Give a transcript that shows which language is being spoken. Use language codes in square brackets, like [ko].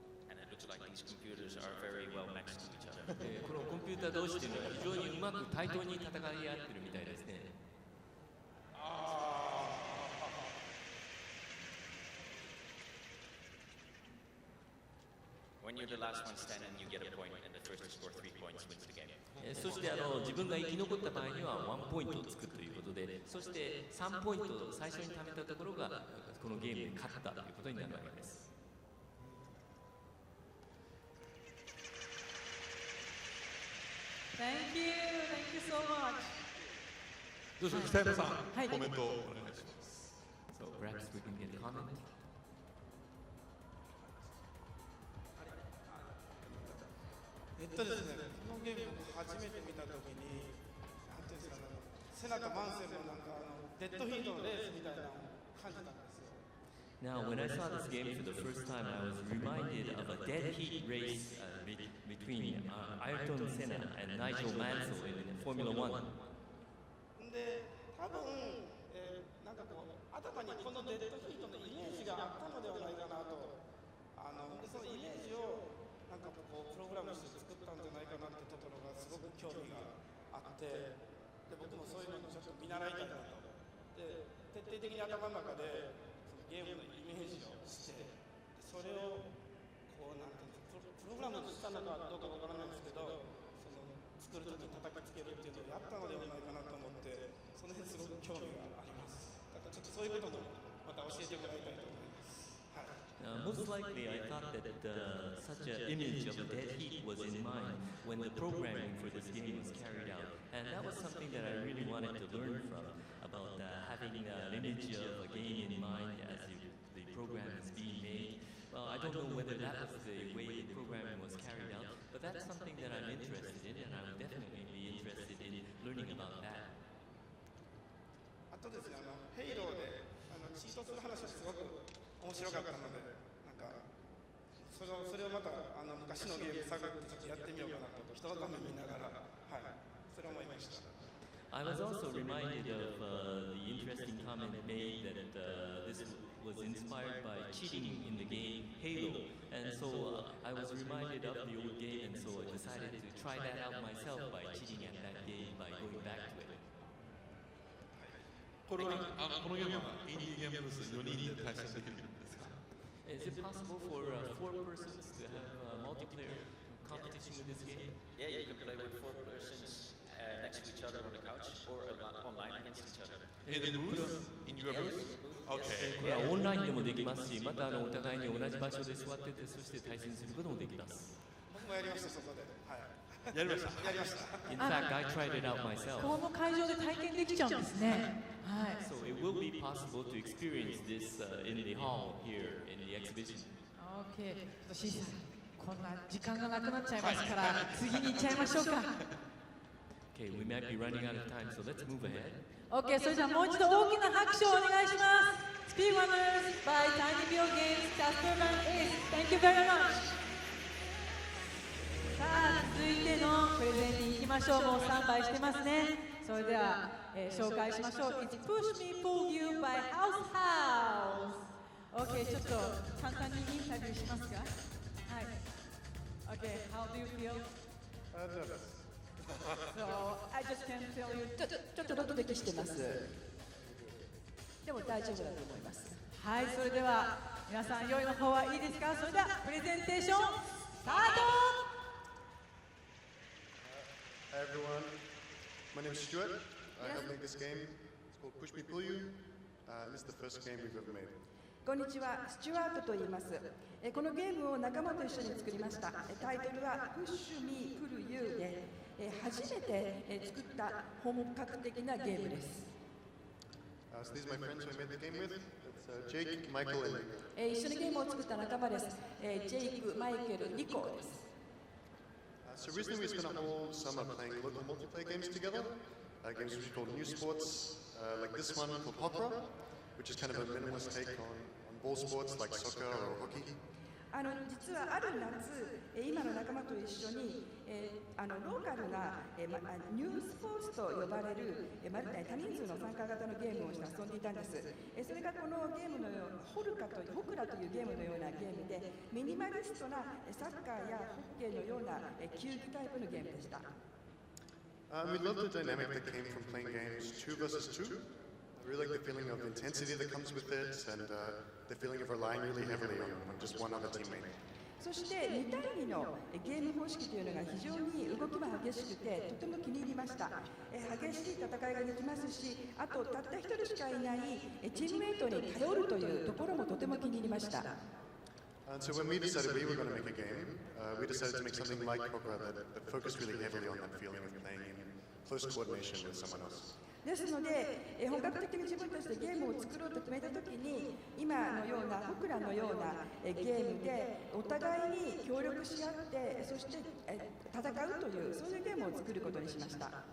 [en] And it looks like these computers are very well matched to each other. [ja] このコンピューター同士というのは非常にうまく対等に戦い合ってるみたいですね。 [en] When you're the last one standing, you get a point, and the first to score 3 points wins the game. [ja] そして自分が生き残った場合には1ポイントをつくということでそして3ポイントを最初に貯めたところがこのゲームに勝ったということになるわけです。 [en] Thank you so much. [ja] どうしよう北山さん、はい、コメントをお願いします。 [en] So perhaps we can get a comment. [ja] ですね、このゲームを初めて見たときに、なんていうんですかね、セナとマンセルのなんかデッドヒートのレースみたいなのを感じたんですよ。 [en] Now, when I saw this game for the first time, I was reminded of a dead heat race between Ayrton Senna and Nigel Mansell in Formula One. [ja] で、多分、なんかこう、頭にこのデッドヒートのイメージがあったのではないかなと、でそのイメージをなんかこうプログラムして作ったんじゃないかなってところがすごく興味があって、で僕もそういうのにちょっと見習いたいなと。で、徹底的に頭の中でそのゲームのイメージをして、それをこうなんていうんですか、プログラムしたのかどうかわからないんですけど、その作るときに叩きつけるっていうのをやったのではないかなと思って、その辺すごく興味があります。だからちょっとそういうこともまた教えてもらいたいと思います。はい。 [en] Most likely, I thought that such an image of a dead heat was in mind when the programming for this game was carried out. And that was something that I really wanted to learn from, about having an image of a game in mind as the program is being made. Well, I don't know whether that was the way the programming was carried out, but that's something that I'm interested in, and I would definitely be interested in learning about that. [ja] あとですね、ヘイローでチートする話はすごく面白かったので、なんかそれをまた昔のゲーム探ってちょっとやってみようかなと、人のために見ながら、はい、それを思いました。 [en] I was also reminded of the interesting comment made that this was inspired by cheating in the game Halo, and so I was reminded of the old game, and so I decided to try that out myself by cheating at that game by going back to it. [ja] このゲームはインディーゲームブース4人で対戦できるんですか？ [en] Is it possible for 4 persons to have multiplayer competition with this game? Yeah, you can play with 4 persons next to each other on the couch or online against each other. In the booth? In your booth? Okay. [ja] これはオンラインでもできますし、またお互いに同じ場所で座ってて、そして対戦することもできます。僕もやりました、そこで。はい。やりました。やりました。 [en] In fact, I tried it out myself. [ja] この会場で体験できちゃうんですね。はい。 [en] So it will be possible to experience this in the hall here in the exhibition. OK。 [ja] シーさん、こんな時間がなくなっちゃいますから、次に行っちゃいましょうか。 [en] Okay, we might be running out of time, so let's move ahead. [ja] OK、それじゃあもう一度大きな拍手をお願いします。 [en] Speed Runners by Tiny Bill Games Casper Van Ace. Thank you very much. [ja] さあ、続いてのプレゼンに行きましょう。もうスタンバイしてますね。それでは、紹介しましょう。 [en] It's Push Me Pull You by House House。 [ja] OK、ちょっと簡単にインタビューしますか。はい。 [en] OK、how do you feel? So I just can tell you. [ja] ちょっとドキドキしてます。でも大丈夫だと思います。はい、それでは皆さん用意の方はいいですか。それではプレゼンテーションスタート。 [en] Hi everyone, my name is Stuart. I helped make this game. It's called Push Me Pull You. This is the first game we've ever made. [ja] こんにちは、スチュワートと言います。このゲームを仲間と一緒に作りました。タイトルは Push Me Pull You で、初めて作った本格的なゲームです。 [en] So these are my friends who I made the game with. It's Jake, Michael, and Nico. [ja] 一緒にゲームを作った仲間です。ジェイク、マイケル、ニコです。 [en] So recently we spent a whole summer playing local multiplayer games together. Games which we call new sports, like this one called Hopra, which is kind of a minimalist take on ball sports like soccer or hockey. [ja] 実はある夏、今の仲間と一緒に、ローカルな、ニュースポーツと呼ばれる、多人数の参加型のゲームをして遊んでいたんです。それがこのゲームのようなホクラというゲームのようなゲームで、ミニマリストなサッカーやホッケーのような球技タイプのゲームでした。 [en] We love the dynamic that came from playing games 2 versus 2. I really like the feeling of intensity that comes with it and the feeling of relying really heavily on just one other teammate. [ja] そして2対2のゲーム方式というのが非常に動きも激しくてとても気に入りました。激しい戦いができますし、あとたった1人しかいないチームメイトに頼るというところもとても気に入りました。 [en] And so when we decided we were going to make a game, we decided to make something like Hopra that focused really heavily on that feeling of playing in close coordination with someone else. [ja] ですので、本格的に自分たちでゲームを作ろうと決めたときに、今のような、僕らのようなゲームでお互いに協力し合って、そして戦うという、そういうゲームを作ることにしました。